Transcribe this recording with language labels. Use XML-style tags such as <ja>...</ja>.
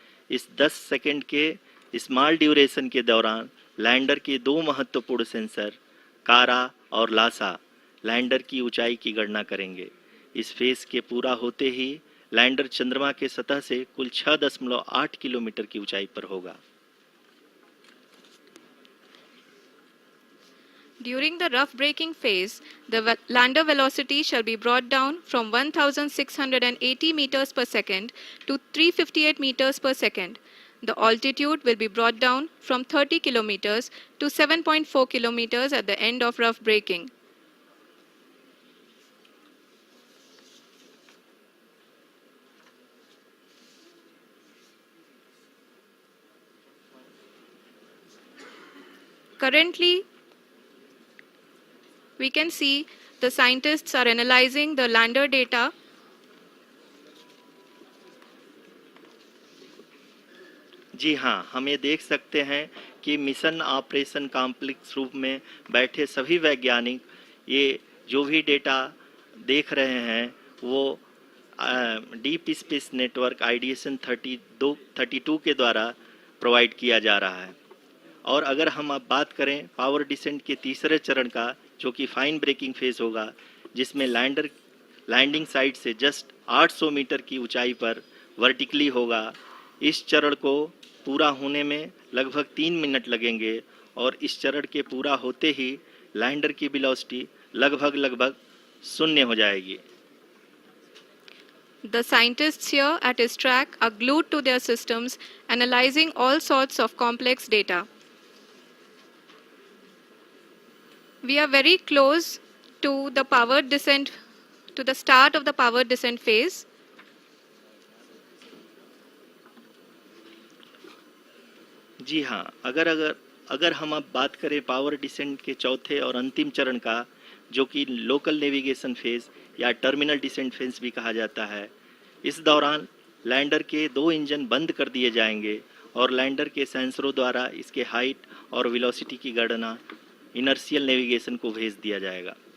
<hi>इस 10 सेकंड के</hi> <en>small duration</en> <hi>के दौरान लैंडर के 2 महत्वपूर्ण सेंसर कारा और लासा लैंडर की ऊंचाई की गणना करेंगे। इस फेज के पूरा होते ही लैंडर चंद्रमा के सतह से कुल 6.8 किलोमीटर की ऊंचाई पर होगा।</hi> <en>During the rough braking phase, the lander velocity shall be brought down from 1,680 meters per second to 358 meters per second. The altitude will be brought down from 30 kilometers to 7.4 kilometers at the end of rough braking. Currently, we can see the scientists are analyzing the lander data.</en> <hi>जी हाँ, हम ये देख सकते हैं कि mission operation complex रूप में बैठे सभी वैज्ञानिक ये जो भी डेटा देख रहे हैं वो डीप स्पेस नेटवर्क आइडिएशन 32 के द्वारा प्रोवाइड किया जा रहा है। और अगर हम अब बात करें पावर डिसेंट के तीसरे चरण का, जो कि फाइन ब्रेकिंग फेज होगा, जिसमें लैंडर लैंडिंग साइट से जस्ट 800 मीटर की ऊंचाई पर वर्टिकली होगा। इस चरण को पूरा होने में लगभग 3 मिनट लगेंगे और इस चरण के पूरा होते ही लैंडर की वेलोसिटी लगभग 0 हो जाएगी।</hi> <en>The scientists here at his track are glued to their systems, analyzing all sorts of complex data. We are very close to the powered descent, to the start of the powered descent phase.</en> <hi>जी हाँ, अगर हम अब बात करें power descent के चौथे और अंतिम चरण का, जो कि लोकल नेविगेशन फेज या टर्मिनल डिसेंट फेज भी कहा जाता है, इस दौरान लैंडर के 2 इंजन बंद कर दिए जाएंगे और लैंडर के सेंसरों द्वारा इसके हाइट और वेलोसिटी की गणना इनर्शियल नेविगेशन को भेज दिया जाएगा।</hi>